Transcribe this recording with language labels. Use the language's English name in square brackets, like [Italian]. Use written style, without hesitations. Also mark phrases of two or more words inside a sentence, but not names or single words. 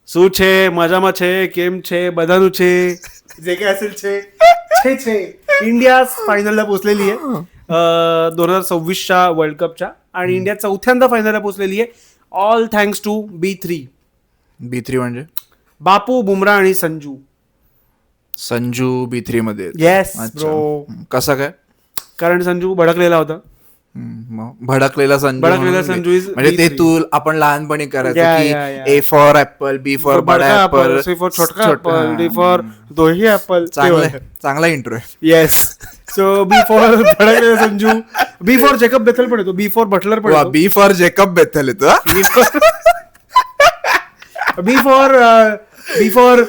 [Gujarati] શું છે મજામાં છે કેમ છે બધાનું છે [Marathi] जे काय असेल छे इंडिया फायनलला पोहोचलेली आहे 2026च्या वर्ल्ड कपच्या आणि इंडिया चौथ्यांदा फायनलला पोहोचलेली आहे [English] all thanks to B3 [Marathi] म्हणजे बापू बुमरा आणि संजू B3 मध्ये येस अच्छा. ब्रो कसा काय कारण संजू भडकलेला होता भडकलेला संजू is म्हणजे ते B3. तू आपण लहानपणी करायचं Yeah, की [English] yeah, yeah. A for apple B for बडा apple C for छोटका apple D for दोही apple [Marathi] चांगला इंट्रो आहे. [English] yes so B for [Marathi] भडकलेला संजू [English] B for Jacob Bethell [Marathi] पण येतो [English] B for Butler [Marathi] पण येतो [English] B for Jacob Bethell येतो B for